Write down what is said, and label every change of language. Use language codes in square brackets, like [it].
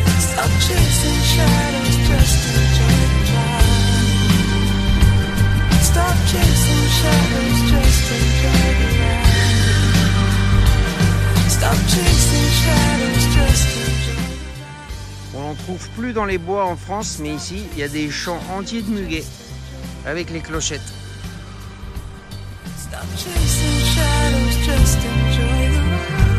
[en] Stop chasing shadows, just enjoy the ride. Stop chasing shadows, just enjoy the ride. Stop chasing shadows, just enjoy the ride. [fr] On n'en trouve plus dans les bois en France, mais ici, il y a des champs entiers de muguet avec les clochettes. [en] Stop chasing shadows, just enjoy the ride.